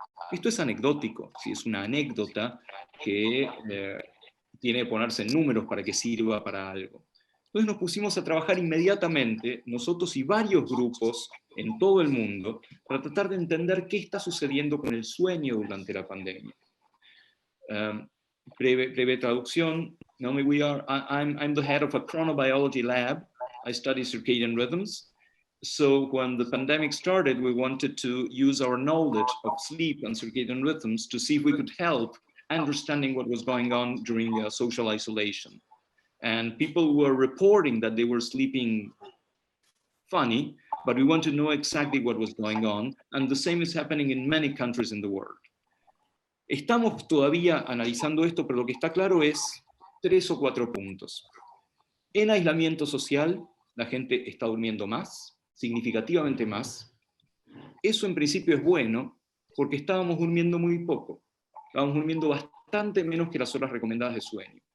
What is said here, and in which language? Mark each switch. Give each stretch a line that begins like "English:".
Spanish: Esto es anecdótico, ¿sí? Es una anécdota que tiene que ponerse en números para que sirva para algo. Entonces nos pusimos a trabajar inmediatamente, nosotros y varios grupos en todo el mundo, para tratar de entender qué está sucediendo con el sueño durante la pandemia. Breve traducción.
English: Naomi, I'm the head of a chronobiology lab. I study circadian rhythms. So when the pandemic started, we wanted to use our knowledge of sleep and circadian rhythms to see if we could help understanding what was going on during social isolation. And people were reporting that they were sleeping funny, but we want to know exactly what was going on. And the same is happening in many countries in the world.
Spanish: Estamos todavía analizando esto, pero lo que está claro es 3 o 4 puntos. En aislamiento social, la gente está durmiendo más, significativamente más. Eso en principio es bueno, porque estábamos durmiendo muy poco. Estábamos durmiendo bastante menos que las horas recomendadas de sueño.